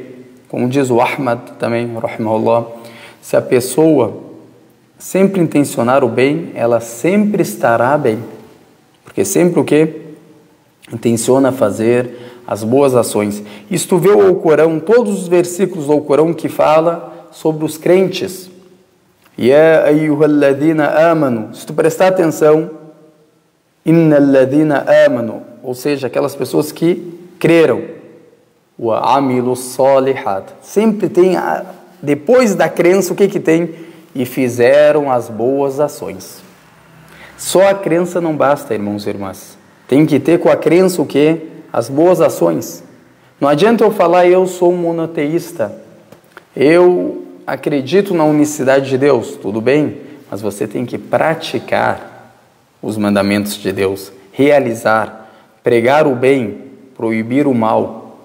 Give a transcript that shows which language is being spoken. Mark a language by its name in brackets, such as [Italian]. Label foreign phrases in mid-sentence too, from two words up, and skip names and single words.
[Portuguese] Como diz o Ahmad também, rahimahullah, se a pessoa sempre intencionar o bem, ela sempre estará bem. Porque sempre o que? Intenciona fazer as boas ações. Isto vê o Alcorão, todos os versículos do Alcorão que fala sobre os crentes. [Arabic] يا أيها الذين آمنوا. [Portuguese] Se tu prestar atenção, [Arabic] إن الذين آمنوا, [Portuguese] ou seja, aquelas pessoas que creram, [Arabic] وعملوا الصالحات, [Portuguese] sempre tem, depois da crença, o que tem? E fizeram as boas ações. Só a crença não basta, irmãos e irmãs. Tem que ter com a crença o que? As boas ações. Não adianta eu falar, eu sou um monoteísta, eu acredito na unicidade de Deus, tudo bem, mas você tem que praticar os mandamentos de Deus, realizar, pregar o bem, proibir o mal.